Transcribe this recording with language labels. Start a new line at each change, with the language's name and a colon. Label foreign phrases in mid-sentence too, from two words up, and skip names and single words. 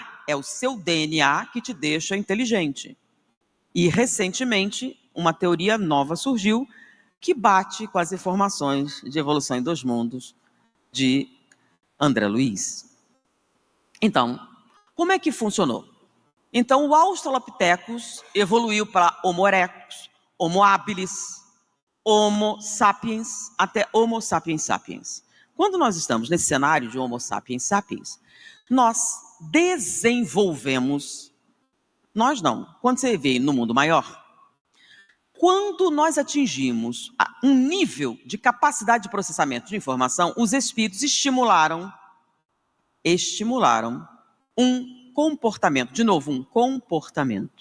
Portuguese: É o seu DNA que te deixa inteligente. E, recentemente, uma teoria nova surgiu que bate com as informações de evolução em dois mundos de André Luiz. Então, como é que funcionou? Então, o Australopithecus evoluiu para Homo erectus, Homo habilis, Homo sapiens, até Homo sapiens sapiens. Quando nós estamos nesse cenário de Homo sapiens sapiens, nós desenvolvemos, nós não, quando você vê no mundo maior, quando nós atingimos um nível de capacidade de processamento de informação, os espíritos estimularam um comportamento, de novo, um comportamento.